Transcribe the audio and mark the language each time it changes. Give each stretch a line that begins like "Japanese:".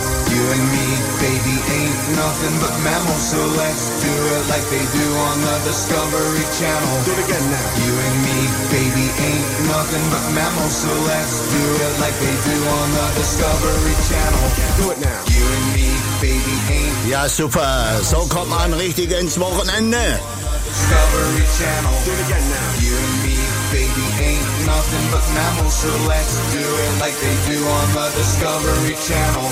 English: You and me, baby, ain't nothing but mammals, so let's do it like they do on the Discovery Channel. Do it again now. You and me, baby, ain't nothing but mammals, so let's do it like they do on the Discovery Channel. Do it now. You and me, baby, ain't.
German: Ja, super. So kommt man richtig ins Wochenende.
English: Discovery Channel. Do it again now. You and me, baby, ain't nothing but mammals, so let's do it like they do on the Discovery Channel.